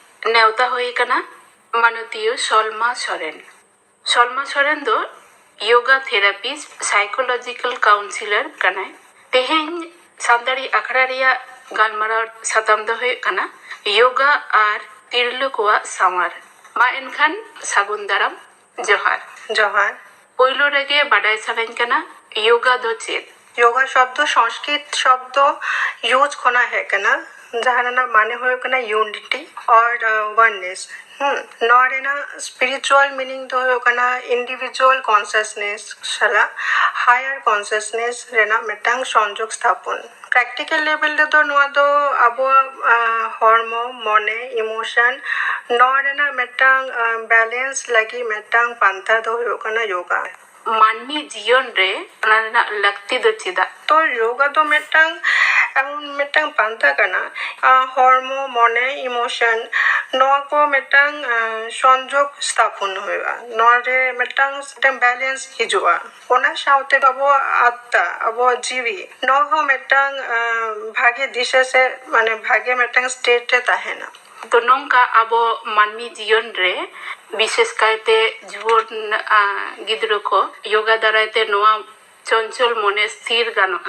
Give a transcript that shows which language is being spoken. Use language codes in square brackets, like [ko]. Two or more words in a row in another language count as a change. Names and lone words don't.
[sat] नेवता हुई कना मानतीय सलमा सोरेन। सलमा सोरेन दो [en] yoga therapist psychological counsellor [sat] कना। तेहें सानताड़ी अखड़ा रिया गालमाराव साताम दो हुई कना योगा आर तिरलो कोआ सामार। मा एनखान सागुन दाराम जोहार। जोहार। पोइलो रेगे बाडाय सानाइन कना योगा दो चेद। योगा शब्द संस्कृत शब्द यूज खोना है कना जहां माने हुए कना यूनिटी और वननेस। नॉरेना [en] spiritual meaning [sat] दो हुए कना [en] individual consciousness [sat] सला [en] higher consciousness [sat] रेना मिटांग संयोग स्थापन। [en] practical level [sat] दो नोआ दो अबो हॉर्मो मने इमोशन नॉरेना मिटांग बैलेंस लगी मिटांग पंथा दो हुए कना योगा। मानवी जीवन रे लगती दो चिदा। तो योगा तो मिटांग एमन मिटांग पंथा कना हॉर्मो मने इमोशन नोआ को मिटांग संयोग स्थापन होएगा नोरे मिटांग बैलेंस हिजुआ ओना साउते अबो आत्ता अबो जीवी नो हो मिटांग भागे दिशा से माने भागे मिटांग स्टेट ताहेना। तो नोंका अबो मानवी जीवन रे विशेष कायते जुवन गिद्रो को योगा दारायते नोआ चंचल मने स्थिर गानोआ।